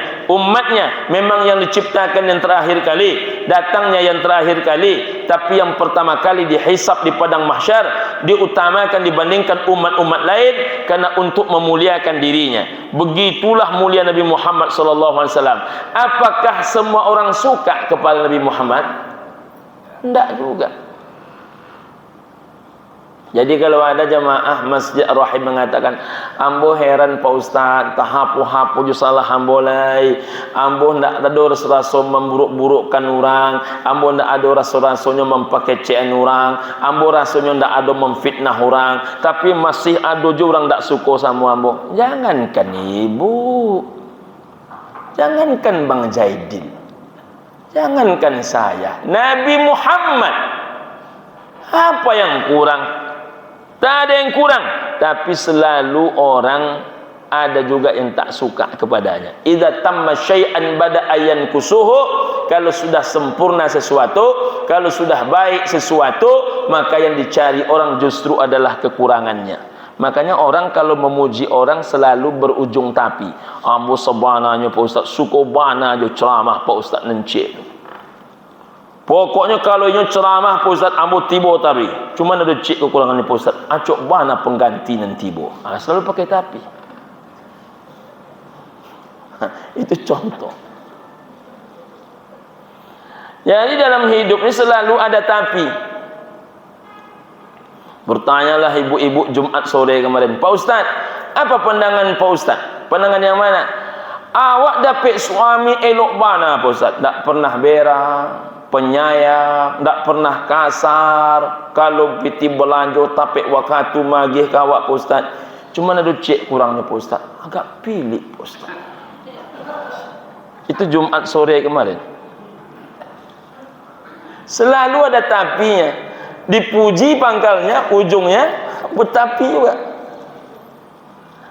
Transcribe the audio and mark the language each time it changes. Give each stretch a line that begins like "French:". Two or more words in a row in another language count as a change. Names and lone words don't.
Indonesian: Umatnya memang yang diciptakan yang terakhir kali, datangnya yang terakhir kali, tapi yang pertama kali dihisab di padang mahsyar diutamakan dibandingkan umat-umat lain karena untuk memuliakan dirinya. Begitulah mulia Nabi Muhammad SAW. Apakah semua orang suka kepada Nabi Muhammad? Tidak juga. Jadi kalau ada jamaah Masjid Ar-Rahim mengatakan,
Minangkabau: ambo heran Pak Ustaz, tahapu-hapu ju salah ambo lai, ambo ndak ada rasa memburuk-burukkan orang, ambo ndak ada rasa-rasanya mempakecean orang, ambo rasanya ndak ada memfitnah orang, tapi masih ada juga orang ndak suka sama ambo.
Indonesian: Jangankan ibu, jangankan Bang Jaidil, jangankan saya, Nabi Muhammad, apa yang kurang? Tak ada yang kurang, tapi selalu orang ada juga yang tak suka kepadanya.
Arabic: إذا تم شيء بدا نقصه,
Indonesian: kalau sudah sempurna sesuatu, kalau sudah baik sesuatu, maka yang dicari orang justru adalah kekurangannya. Makanya orang kalau memuji orang selalu berujung tapi.
Minangkabau: Ambo sebananya Pak Ustaz, suko bana jo ceramah Pak Ustaz nencik. Pokoknya kalau ini ceramah Pak Ustaz, ambo tibo tapi. Cuma ada cik kekurangannya Pak Ustaz. Acok bana pengganti nan tibo.
Indonesian: Selalu pakai tapi. Itu contoh. Jadi dalam hidup ini selalu ada tapi. Bertanyalah ibu-ibu Jumat sore kemarin, Pak Ustaz, apa pandangan Pak Ustaz? Pandangan yang mana?
Minangkabau: Awak dapat suami elok bana Pak Ustaz? Tak pernah berang, penyayang, tak pernah kasar, kalau piti belanja tapik wakatu magih kawak Pak Ustaz. Cuma ada cek kurangnya Pak Ustaz, agak pilih Pak Ustaz.
Indonesian: Itu Jumat sore kemarin. Selalu ada tapinya. Dipuji pangkalnya, ujungnya betapi juga.